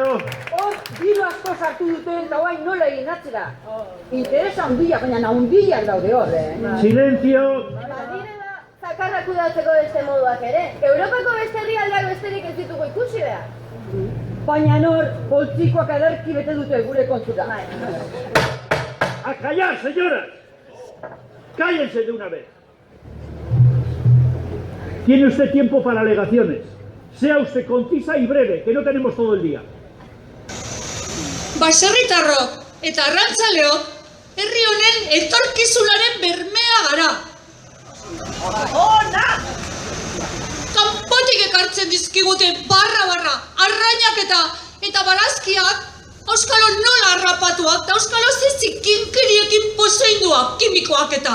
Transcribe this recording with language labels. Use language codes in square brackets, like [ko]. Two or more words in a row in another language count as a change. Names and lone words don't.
[eu] Diru asko sartu duten eta guain nola egin atzera. Interesa handiak, baina handiak daude hor, [es] Silencio. [eu] Badirela, zakarrak kudatzeko beste moduak ere. Europako beste herrialdeak besterik ez ditugu ikusi behar. Baina nor, poltsikoak ederki bete dute gure kontura. [es] A callar, señoras. Cállense de una vez. Tiene usted tiempo para alegaciones. Sea usted concisa y breve, que no tenemos todo el día. [eu] Baserritarrok eta arrantzaleok herri honen etorkizunaren bermea gara. Kanpotik ekartzen dizkigute barra, arrainak eta barazkiak, auskalo nola harrapatuak eta auskalo zezik kinkeriekin pozoinduak kimikoak eta.